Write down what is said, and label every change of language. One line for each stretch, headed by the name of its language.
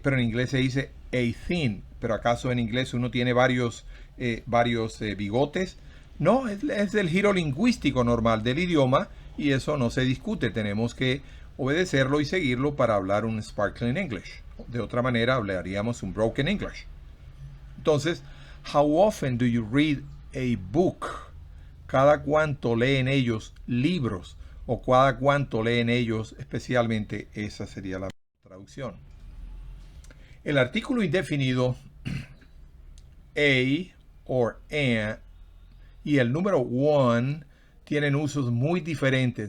Spanish: Pero en inglés se dice a thin. ¿Pero acaso en inglés uno tiene varios bigotes? No, es el giro lingüístico normal del idioma y eso no se discute. Tenemos que obedecerlo y seguirlo para hablar un Sparkling English. De otra manera hablaríamos un Broken English.
English: Entonces, how often do you read a book?
Spanish: ¿Cada cuánto leen ellos libros? O cada cuánto leen ellos, especialmente, esa sería la traducción. El artículo indefinido a or an y el número one tienen usos muy diferentes.